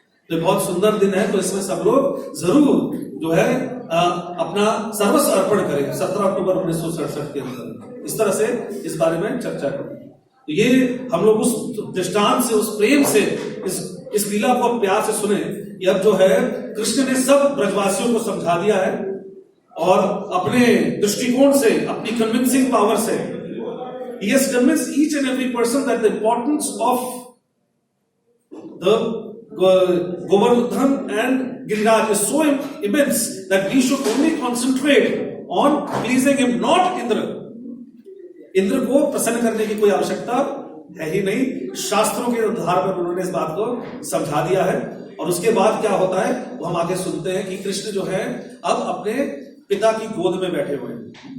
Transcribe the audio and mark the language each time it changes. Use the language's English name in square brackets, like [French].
[Hindi] तो बहुत सुंदर दिन है, तो इसमें सब लोग जरूर जो है अपना सर्वस्व अर्पण करें 17 अक्टूबर 1967 के अंदर। इस तरह से इस बारे में चर्चा करें। तो ये हम लोग उस दृष्टांत से, उस प्रेम से इस लीला को प्यार से सुने। ये अब जो है कृष्ण ने सब ब्रजवासियों को समझा दिया है और अपने दृष्टिकोण से, अपनी कन्विंसिंग पावर से [English] he has convinced each and every person that the importance of the Govardhan and Giriraj is so immense that we should only concentrate on pleasing him, not Indra. [Hindi] Indra को प्रसन्न करने की कोई आवश्यकता है ही नहीं। शास्त्रों के आधार पर उन्होंने इस बात को समझा दिया है। और उसके बाद क्या होता है वो हम आगे सुनते हैं कि कृष्ण जो है अब अपने पिता की गोद में बैठे हुए हैं।